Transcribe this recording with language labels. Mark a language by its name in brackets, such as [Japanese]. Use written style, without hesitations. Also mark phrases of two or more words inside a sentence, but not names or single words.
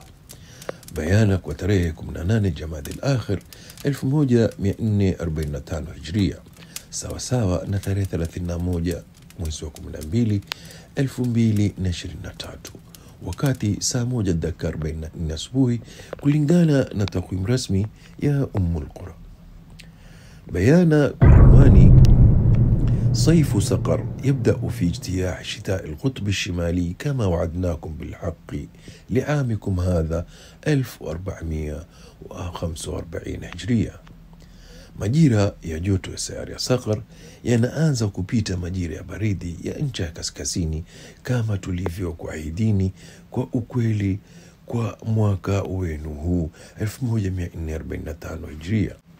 [Swahili] Bayana kwa tarehe 18 Jamadi al-Akhir 1445 Hijria, sawa na tarehe 31 mwezi wa 12 2023, wakati saa 1:44 asubuhi kulingana na takwimu rasmi ya Ummul Qura. [Arabic] Bayana عنواني: صيف سقر يبدأ في اجتياح شتاء القطب الشمالي كما وعدناكم بالحق لعامكم هذا 1445 هجرية. [Swahili] Majira ya joto ya sayari ya Saqar yanaanza kupita majira ya baridi ya ncha ya kaskazini kama tulivyokuahidini kwa ukweli kwa mwaka wenu huu 1445 Hijria.